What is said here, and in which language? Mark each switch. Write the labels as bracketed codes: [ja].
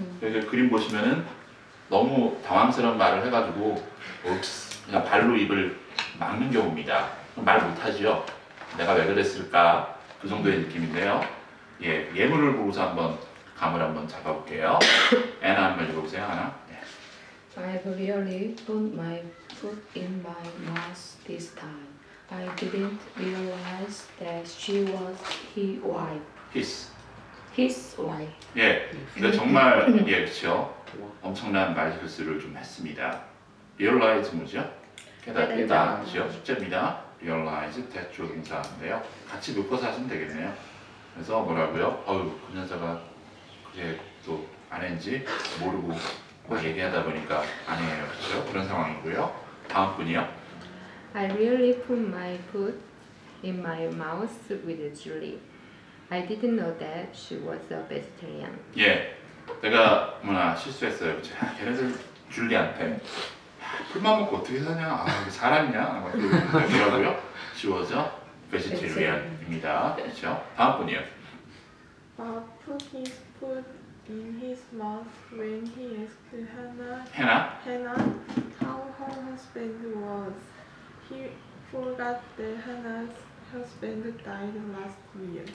[ko] 그래서 그림 보시면은 너무 당황스러운 말을 해가지고 그냥 발로 입을 막는 경우입니다. 말 못하지요. 내가 왜 그랬을까 그 정도의 느낌인데요. 예, 예문을 보고서 한번 감을 한번 잡아볼게요. 애나 한번 읽어보세요. 하나. [en] I've really put my foot in my mouth this time. I didn't realize that she was his wife. His wife. [ko] 예, 근데 정말 예, 그렇죠. 엄청난 말실수를 좀 했습니다. realize 뭐죠? 깨닫다, 그렇죠? 숙제입니다. realize 대조 동사인데요. 같이 묶어서 하시면 되겠네요. 그래서 뭐라고요? 그 녀석아 그게 또 아내인지 모르고 막 얘기하다 보니까 아니에요, 그렇죠? 그런 상황이고요. 다음 분이요. [en] I really put my foot in my mouth with Julie. I didn't know that she was a vegetarian. [ko] 예, 내가 실수했어요. 걔네들 줄리한테 풀만 먹고 어떻게 사냐? 이게 사람이냐? 막 그러고요. [en] She was a vegetarian [ko] 입니다. 그렇죠? 다음 분이요. [en] Put his foot in his mouth when he asked Hannah. how her husband was. He forgot that Hannah's husband died last year.